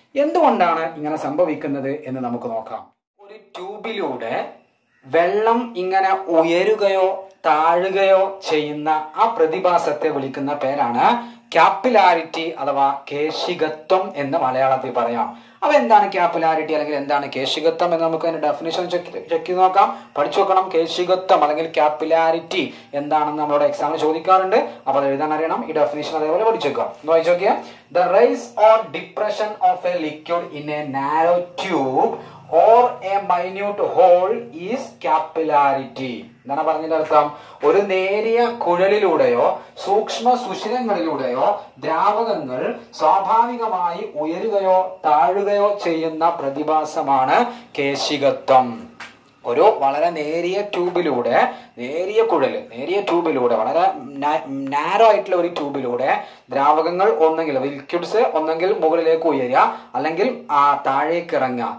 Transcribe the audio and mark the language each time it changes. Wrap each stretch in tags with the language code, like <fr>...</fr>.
<ml>എന്തുകൊണ്ടാണ് ഇങ്ങനെ സംഭവിക്കുന്നത് എന്ന് നമുക്ക് നോക്കാം. ഒരു ട്യൂബിലൂടെ വെള്ളം ഇങ്ങനെ ഉയരുകയോ താഴുകയോ ചെയ്യുന്ന ആ പ്രതിഭാസത്തെ വിളിക്കുന്ന പേരാണ് ക്യാപ്പിലാരിറ്റി അഥവാ കേശികത്വം എന്ന് മലയാളത്തിൽ പറയാം. അപ്പൊ എന്താണ് ക്യാപ്പിലാരിറ്റി അല്ലെങ്കിൽ എന്താണ് കേശികത്വം എന്ന് നമുക്ക് അതിന്റെ ഡെഫിനിഷൻ ചെക്ക് ചെയ്ത് നോക്കാം, പഠിച്ചു നോക്കണം. കേശികത്വം അല്ലെങ്കിൽ ക്യാപ്പിലാരിറ്റി എന്താണെന്ന് നമ്മളോട് എക്സാമിന് ചോദിക്കാറുണ്ട്. അപ്പൊ അത് എഴുതാൻ അറിയണം. ഈ ഡെഫിനിഷൻ അതേപോലെ പഠിച്ചു വെക്കാം.</ml> <en>വായിച്ചു നോക്കിയാൽ, the rise or depression of a liquid in a narrow tube or a minute hole is capillarity.</en> <ml>എന്താണ് പറഞ്ഞതിന്റെ അർത്ഥം? ഒരു നേരിയ കുഴലിലൂടെയോ സൂക്ഷ്മ സുഷിരങ്ങളിലൂടെയോ ദ്രാവകങ്ങൾ സ്വാഭാവികമായി ഉയരുകയോ താഴുകയോ ചെയ്യുന്ന പ്രതിഭാസമാണ് കേശികത്വം. ഒരു വളരെ നേരിയ ട്യൂബിലൂടെ, നേരിയ ട്യൂബിലൂടെ, വളരെ നാരോ ആയിട്ടുള്ള ഒരു ട്യൂബിലൂടെ ദ്രാവകങ്ങൾ ഒന്നെങ്കിൽ ലിക്വിഡ്സ് ഒന്നെങ്കിൽ മുകളിലേക്ക് ഉയരുക അല്ലെങ്കിൽ താഴേക്ക് ഇറങ്ങുക.</ml>